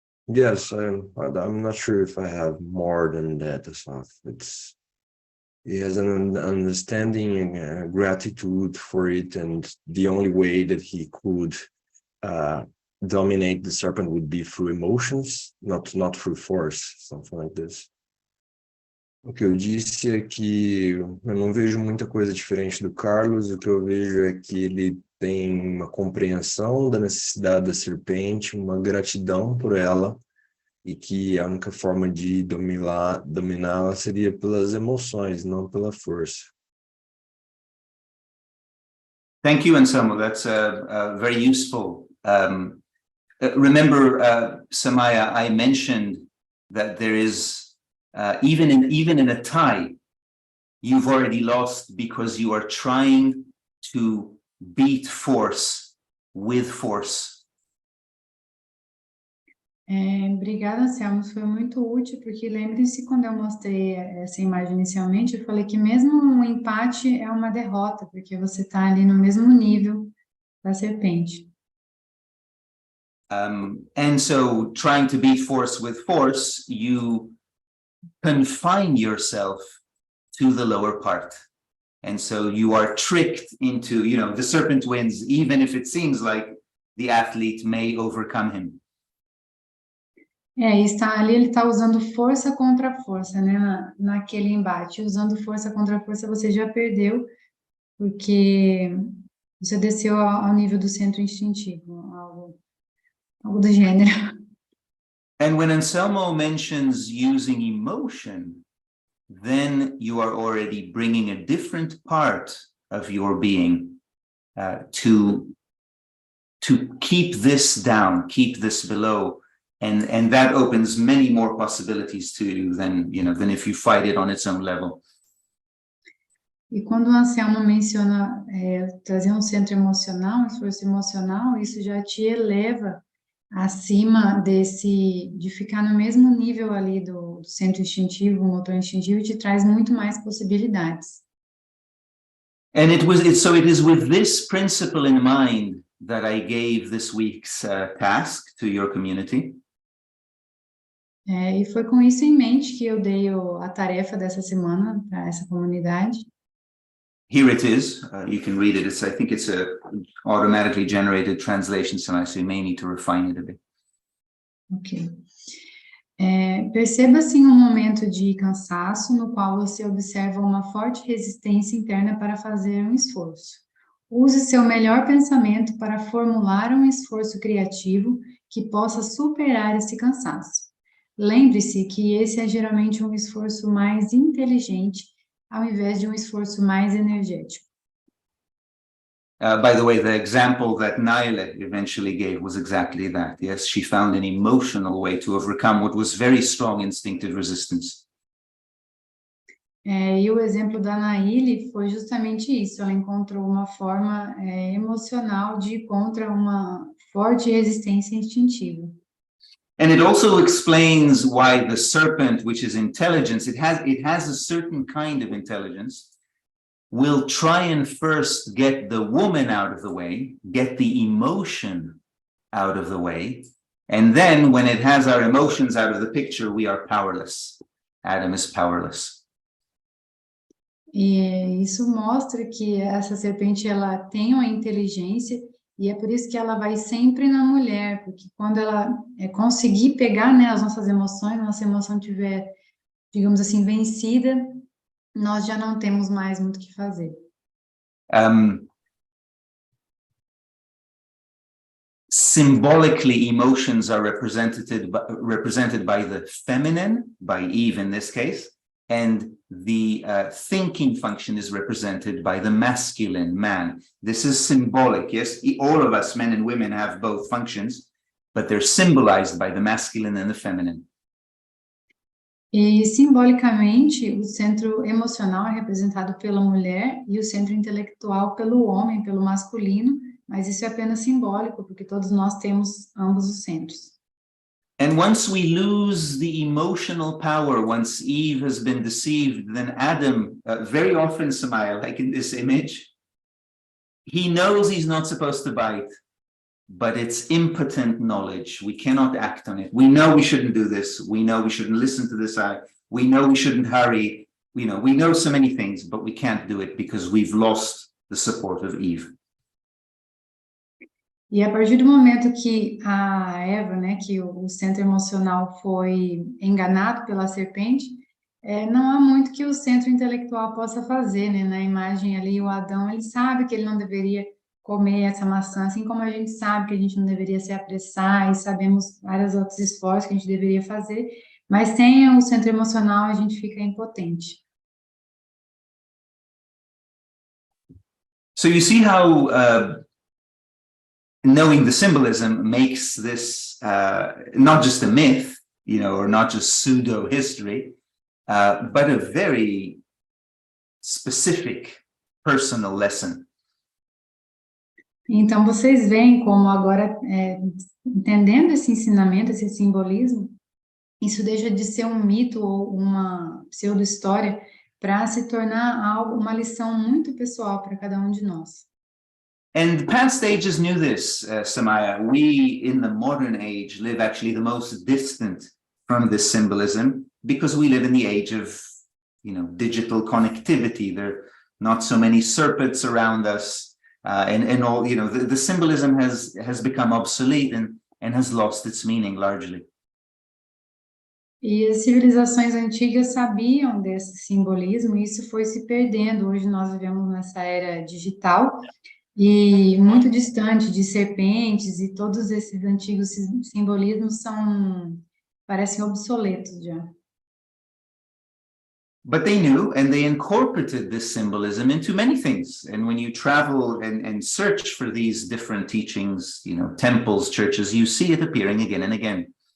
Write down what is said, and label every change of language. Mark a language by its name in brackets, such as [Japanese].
[English] Yes, I'm not sure if I have more than that, Asaf. He has an understanding and gratitude for it, and the only way that he could dominate the serpent would be through emotions, not through force, something like this. [Portuguese] O que eu disse é que eu não vejo muita coisa diferente do Carlos. O que eu vejo é que ele tem uma compreensão da necessidade da serpente, uma gratidão por ela, e que a única forma de dominá-la seria pelas emoções, não pela força. [English] Thank you, Anselmo. That's very useful. Remember, Samaya, I mentioned that there is even in a tie, you've already lost because you are trying to beat force with force. [Portuguese] Obrigada, Anselmo, foi muito útil, porque lembrem-se, quando eu mostrei essa imagem inicialmente, eu falei que mesmo um empate é uma derrota, porque você está ali no mesmo nível da serpente. [English] And so trying to beat force with force, you confine yourself to the lower part. And so you are tricked into, the serpent wins, even if it seems like the athlete may overcome him. [Portuguese] Ele está usando força contra força, né, naquele embate. Usando força contra força, você já perdeu, porque você desceu ao nível do centro instintivo, algo do gênero. [English] And when Anselmo mentions using emotion, then you are already bringing a different part of your being to keep this down, keep this below. And that opens many more possibilities to you than if you fight it on its own level. [Portuguese] E quando o Anselmo menciona trazer um centro emocional, um esforço emocional, isso já te eleva acima de ficar no mesmo nível ali do centro instintivo, motor instintivo, e te traz muito mais possibilidades. [English] And it is with this principle in mind that I gave this week's task to your community. [Portuguese] E foi com isso em mente que eu dei a tarefa dessa semana para essa comunidade. [English] Here it is. You can read it. I think it's a automatically generated translation, so you may need to refine it a bit. Ok. [Portuguese] Perceba, assim, um momento de cansaço no qual você observa uma forte resistência interna para fazer um esforço. Use seu melhor pensamento para formular um esforço criativo que possa superar esse cansaço. Lembre-se que esse é geralmente um esforço mais inteligente, ao invés de um esforço mais energético. [English] By the way, the example that Naila eventually gave was exactly that. Yes, she found an emotional way to overcome what was very strong instinctive resistance. [Portuguese] E o exemplo da Naile foi justamente isso. Ela encontrou uma forma emocional de ir contra uma forte resistência instintiva. [English] And it also explains why the serpent, which is intelligence, it has a certain kind of intelligence, will try and first get the woman out of the way, get the emotion out of the way, and then when it has our emotions out of the picture, we are powerless. Adam is powerless. [Portuguese] E isso mostra que essa serpente, ela tem uma inteligência, e é por isso que ela vai sempre na mulher, porque quando ela conseguir pegar, né, as nossas emoções, nossa emoção tiver, digamos assim, vencida, nós já não temos mais muito o que fazer. [English] Symbolically, emotions are represented by the feminine, by Eve in this case, and the thinking function is represented by the masculine, man. This is symbolic, yes? All of us, men and women, have both functions, but they're symbolized by the masculine and the feminine. [Portuguese] E, simbolicamente, o centro emocional é representado pela mulher e o centro intelectual pelo homem, pelo masculino, mas isso é apenas simbólico, porque todos nós temos ambos os centros. [English] And once we lose the emotional power, once Eve has been deceived, then Adam, very often, Samaya, like in this image, he knows he's not supposed to bite, but it's impotent knowledge. We cannot act on it. We know we shouldn't do this. We know we shouldn't listen to this eye. We know we shouldn't hurry. We know so many things, but we can't do it because we've lost the support of Eve. [Portuguese] E a partir do momento que a Eva, né, que o centro emocional foi enganado pela serpente, não há muito que o centro intelectual possa fazer, né? Na imagem ali, o Adão, ele sabe que ele não deveria comer essa maçã, assim como a gente sabe que a gente não deveria se apressar e sabemos vários outros esforços que a gente deveria fazer, mas sem o centro emocional a gente fica impotente. [English] So you see how knowing the symbolism makes this not just a myth, or not just pseudo history, but a very specific personal lesson. [Portuguese] Então, vocês veem como agora, entendendo esse ensinamento, esse simbolismo, isso deixa de ser um mito ou uma pseudo-história para se tornar algo, uma lição muito pessoal para cada um de nós. [English] And past ages knew this, Samaya. We, in the modern age, live actually the most distant from this symbolism because we live in the age of, digital connectivity. There are not so many serpents around us, and all, the symbolism has become obsolete and has lost its meaning largely. [Portuguese] E as civilizações antigas sabiam desse simbolismo e isso foi se perdendo. Hoje nós vivemos nessa era digital e muito distante de serpentes e todos esses antigos simbolismos parecem obsoletos já. [English] But they knew, and they incorporated this symbolism into many things. And when you travel and search for these different teachings, temples, churches, you see it appearing again and again.